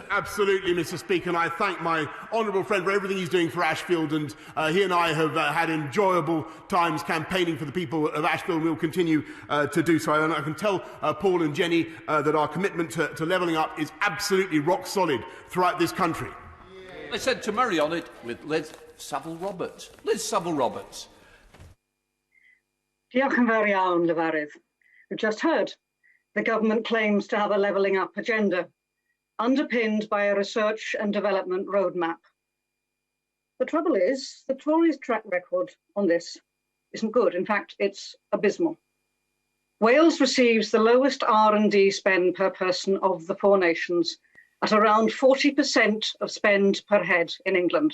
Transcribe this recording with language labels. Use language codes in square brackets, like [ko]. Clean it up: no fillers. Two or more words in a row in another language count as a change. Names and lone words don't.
[en] Absolutely, Mr Speaker, and I thank my honourable friend for everything he's doing for Ashfield, and he and I have had enjoyable times campaigning for the people of Ashfield, and we'll continue to do so. And I can tell Paul and Jenny that our commitment to levelling up is absolutely rock solid throughout this country. I said to marry on it with Liz Saville-Roberts. Liz Saville-Roberts. [cy] Diolch yn fawr iawn, Lefarydd. [en] We've just heard the government claims to have a levelling up agenda, underpinned by a research and development roadmap. The trouble is, the Tories' track record on this isn't good. In fact, it's abysmal. Wales receives the lowest R&D spend per person of the four nations, at around 40% of spend per head in England.